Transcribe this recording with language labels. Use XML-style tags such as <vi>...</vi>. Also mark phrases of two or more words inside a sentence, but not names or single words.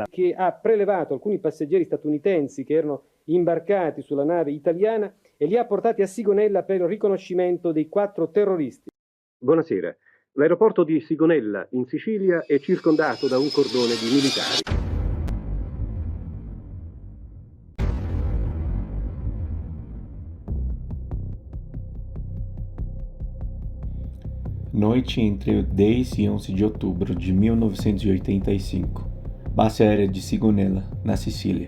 <it>Che ha prelevato alcuni passeggeri statunitensi che erano imbarcati sulla nave italiana e li ha portati a Sigonella per il riconoscimento dei 4 terroristi. Buonasera. L'aeroporto di Sigonella, in Sicilia, è circondato da un cordone di militari.</it> <pt>Noite entre o 10 e 11 de outubro de 1985, base aérea de Sigonella, na Sicília.</pt>